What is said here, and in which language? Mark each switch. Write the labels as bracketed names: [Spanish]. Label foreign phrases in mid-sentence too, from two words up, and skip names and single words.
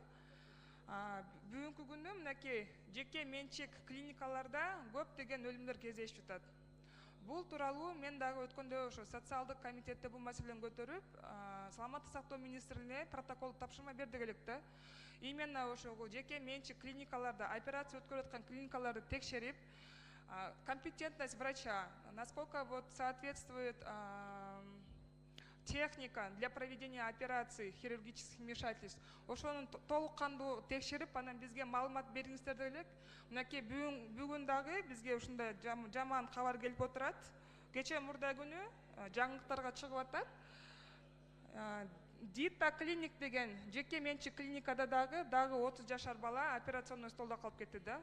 [Kyrgyz] Бүгүнкү күнү мынакей жеке менчик клиникаларда көптөгөн өлүмдөр кездешип жатат. Бул тууралуу мен дагы өткөндө ошо социалдык комитетте бул маселени көтөрүп, саламаттык сактоо министрлигине протокол тапшырма бердик элек да. Именно ошол жеке менчик клиникаларда операция өткөрүп аткан клиникаларды текшерип, [Russian] компетентность врача, насколько вот соответствует техника для проведения операций, хирургических вмешательств, [Kyrgyz] ошону толук кандуу текшерип, анан бизге маалымат бериңиздер деп элек. Мынакей бүгүн дагы бизге ушундай жаман кабар келип отурат. Кечээ мурда күнү жаңылыктарга чыгып атат. Дита клиник деген жеке менчик клиникада дагы 30 жашар бала операционный столдо калып кетти да.